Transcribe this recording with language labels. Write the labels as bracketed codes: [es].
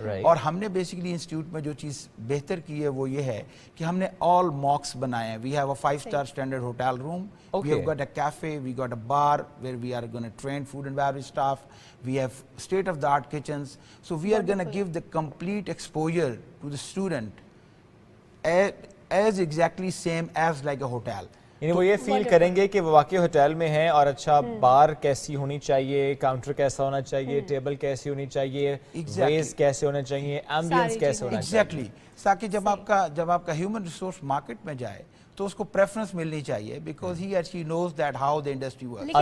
[hi] और हमने basically institute में जो चीज़ बेहतर की है वो ये है कि हमने [en] all mocks [hi] बनाए हैं. [en] We have a 5-star standard hotel room. We have got a cafe, we got a bar where we are going to train food and beverage staff. We have state-of-the-art kitchens. So we are going to give the complete exposure to the student as exactly same as like a hotel. [hi] यानी वो ये feel करेंगे कि वो वाकई hotel में हैं और अच्छा बार कैसी होनी चाहिए, काउंटर कैसा होना चाहिए, टेबल कैसी होनी चाहिए, वेज कैसे होना चाहिए, एम्बियंस कैसे होना चाहिए. [en] Exactly. [hi] ताकि जब आपका ह्यूमन रिसोर्स मार्केट में जाए तो उसको प्रेफरेंस मिलनी चाहिए [en] Because he और she knows that how the industry works.